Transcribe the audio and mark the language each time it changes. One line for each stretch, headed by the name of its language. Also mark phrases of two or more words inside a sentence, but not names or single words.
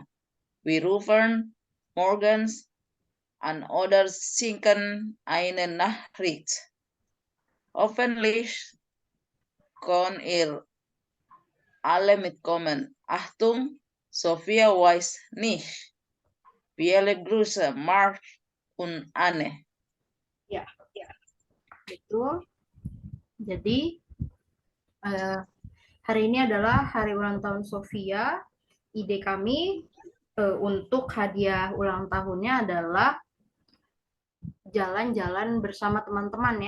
German: Wir rufen morgens an oder schicken eine Nachricht. Hoffentlich kann ihr alle mitkommen. Achtung, Sofia weiß nicht. Viele Grüße, Mark und Anne.
Indonesian: Ya, betul. Jadi hari ini adalah hari ulang tahun Sofia. Ide kami untuk hadiah ulang tahunnya adalah jalan-jalan bersama teman-teman ya.